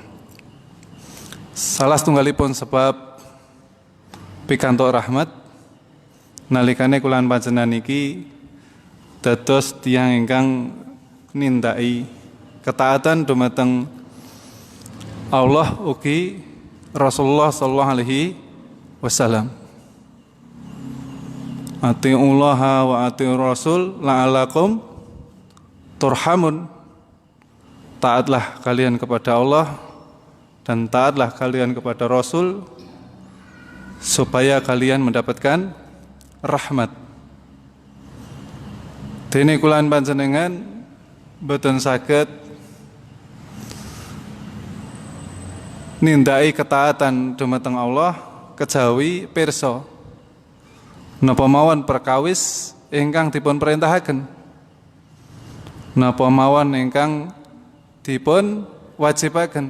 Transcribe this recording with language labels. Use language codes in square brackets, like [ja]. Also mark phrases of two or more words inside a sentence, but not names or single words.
[jv] Salah setunggalipun sebab pikantuk rahmat nalikane kula panjenengan niki dados tiyang ingkang nindaki ketaatan dumateng Allah ugi Rasulullah [ar] صلى الله عليه وسلم. أطيعوا الله وأطيعوا الرسول لعلكم ترحمون. [id] Taatlah kalian kepada Allah dan taatlah kalian kepada Rasul supaya kalian mendapatkan rahmat. [jv] Dene kulan panjenengan boten saged nindaki ketaatan dumateng Allah kejawi pirsa napa mawon perkawis ingkang dipun perintahaken, napa mawon ingkang dipun wajibaken.